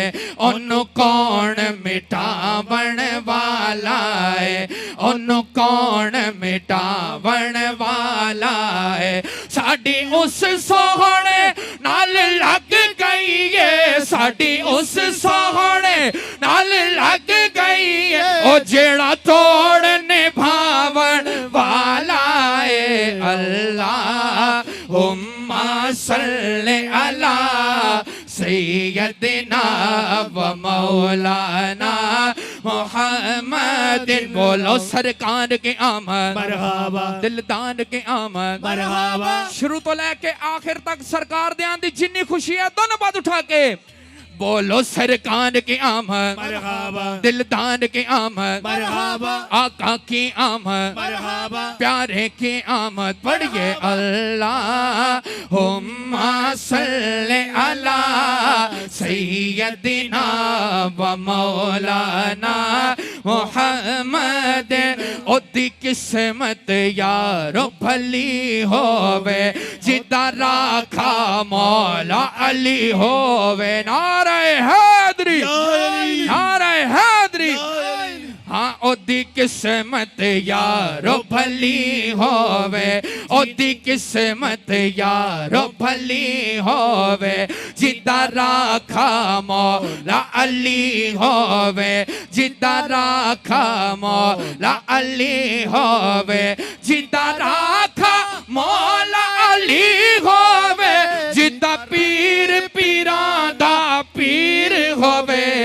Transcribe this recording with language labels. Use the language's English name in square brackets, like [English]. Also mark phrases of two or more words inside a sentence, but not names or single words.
[Punjabi] اوہنوں کون مٹاون والا ہے اوہنوں کون مٹاون والا ہے. ساڈی اس سوہنے نال لگ گئی ہے ساڈی اس سوہنے نال لگ گئی ہے. او جیہڑا توڑ نبھاون والا ہے [Arabic] اللهم صل على سيدنا ومولانا محمد. [Urdu] بولو سرکار کے آمد مرحبا دلدار کے آمد مرحبا. [Punjabi] شروع تو لیکے آخر تک سرکار دے آندی جنی خوشی ہے دونوں بات اٹھا کے [Urdu] بولو سرکار کی آمد مرحبا دلدار کی آمد مرحبا آقا کی آمد مرحبا پیارے کی آمد. [Arabic] पढ़िए اللهم هم صل على سيدنا ومولانا محمد. [Punjabi] اوہدی قسمت یارو بھلی ہووے جدا راکھا مولا علی ہووے. [Urdu] نعرے حیدری، نعرے حیدری. [Punjabi] ہاں اوہدی قسمت یارو بھلی ہووے، اوہدی قسمت یارو بھلی ہووے جدا راکھا مولا علی ہووے، جدا راکھا مولا علی ہووے، جدا راکھا مولا علی ہووے، جدا پیر پیراں دا پیر ہووے.